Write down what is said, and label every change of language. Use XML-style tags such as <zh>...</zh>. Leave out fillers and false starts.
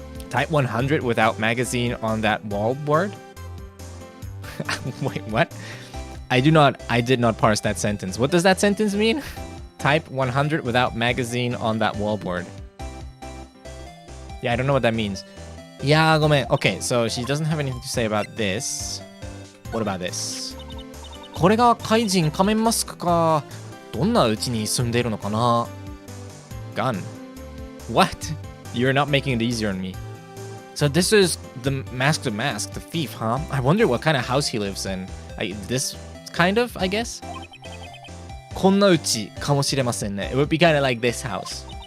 <en>Type 100 without magazine on that wallboard? Wait, what? I did not parse that sentence. What does that sentence mean? Type 100 without magazine on that wallboard. Yeah, I don't know what that means. Yeah, ごめん. Okay, so she doesn't have anything to say about this. What about this?</en> <ja>これが怪人仮面マスクか。どんな家に住んでいるのかな?</ja> <en>Gun. What? You're not making it easier on me. So this is the Mask of Mask, the thief, huh? I wonder what kind of house he lives in. This kind of, I guess?</en> <ja>こんな家かもしれませんね.</ja> <en>It would be kind of like this house.</en>